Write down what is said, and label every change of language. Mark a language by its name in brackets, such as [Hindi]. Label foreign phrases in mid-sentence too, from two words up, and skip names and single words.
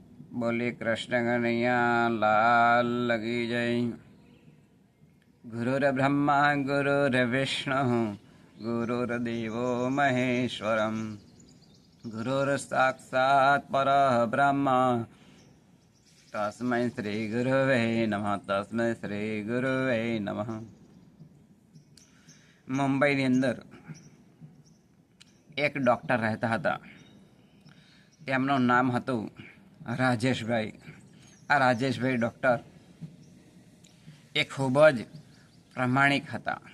[Hindi] बोले कृष्ण कन्हैया लाल लगी जय। [Sanskrit] गुरुर्ब्रह्मा गुरुर्विष्णु गुरुर्देवो महेश्वरम गुरुर्साक्षात् परब्रह्म तस्मै श्री गुरुवे नमः। तस्मै श्री गुरुवे नमः। [Gujarati] મુંબઈની અંદર એક ડૉક્ટર રહેતા હતા. તેમનું નામ હતું રાજેશભાઈ. આ રાજેશભાઈ ડૉક્ટર એ ખૂબ જ પ્રામાણિક હતા.